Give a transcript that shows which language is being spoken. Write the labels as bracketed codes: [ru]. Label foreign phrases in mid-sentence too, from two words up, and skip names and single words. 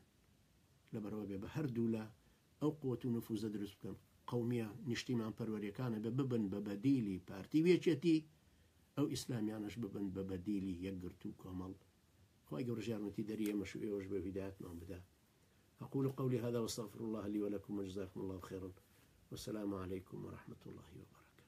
[ckb] لەبەرەوە بێ بە هەردوو لە ئەو قووەت و نفوزە دروست بکەن، قەومیە نیشتیمان پەروەریەکانە ببن بە بەدیلی پارتی وێچێتی، ئەو ئیسلامیانش ببن بە بەدیلی یەکگرت و کۆمەڵ. خوای گەورە ژیارمەتی دەری ئێمەش و ئێوەش بە هیدایەتمان بدا. [ar] أقول قولي هذا واستغفر الله لي ولكم وجزاكم الله خيرا، والسلام عليكم ورحمة الله وبركاته.